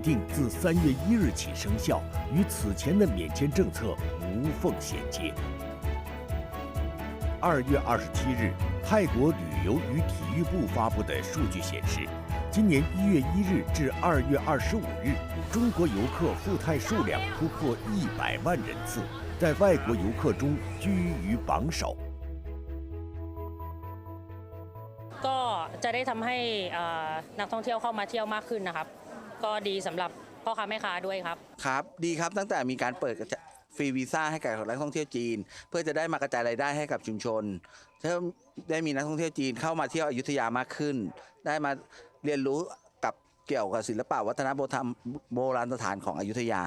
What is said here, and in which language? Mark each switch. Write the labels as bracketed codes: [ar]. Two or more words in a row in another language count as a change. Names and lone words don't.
[zh] 定自3月1日起生效，与此前的免签政策无缝衔接。2月27日，泰国旅游与体育部发布的数据显示，今年1月1日至2月25日，中国游客赴泰数量突破100万人次，在外国游客中居于榜首。 [th] ก็จะได้ทำให้นักท่องเที่ยวเข้ามาเที่ยวมากขึ้นนะครับก็ดีสำหรับพ่อค้าแม่ค้าด้วยครับ ครับดีครับตั้งแต่มีการเปิดฟรีวีซ่าให้กับนักท่องเที่ยวจีนเพื่อจะได้มากระจายรายได้ให้กับชุมชนถ้าได้มีนักท่องเที่ยวจีนเข้ามาเที่ยวอยุธยามากขึ้นได้มาเรียนรู้กับเกี่ยวกับศิลปะวัฒนธรรมโบราณสถานของอยุธยา